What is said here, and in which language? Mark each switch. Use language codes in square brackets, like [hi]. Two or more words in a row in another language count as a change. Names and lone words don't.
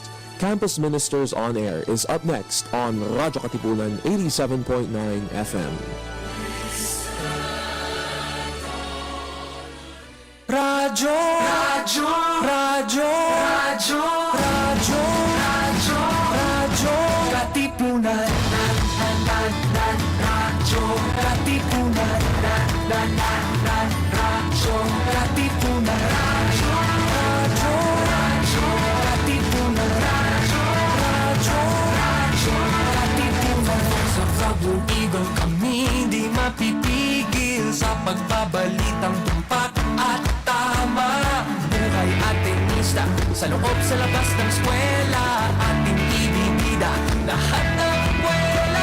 [en] Campus Ministers on Air is up next on Radyo Katipunan 87.9 FM. [tl] Radyo, radyo, radyo, radyo, radyo, radyo, radyo, Katipunan. Radyo, Katipunan. Radyo, Katipunan. Radyo, radyo, Katipunan. Radyo, Katipunan. Sa Blue Eagle kami di mapipigil sa pagbabalitang tumpak at tama. Buhay ating isla sa loob sa labas ng eskwela, ating ibibida lahat ng eskwela.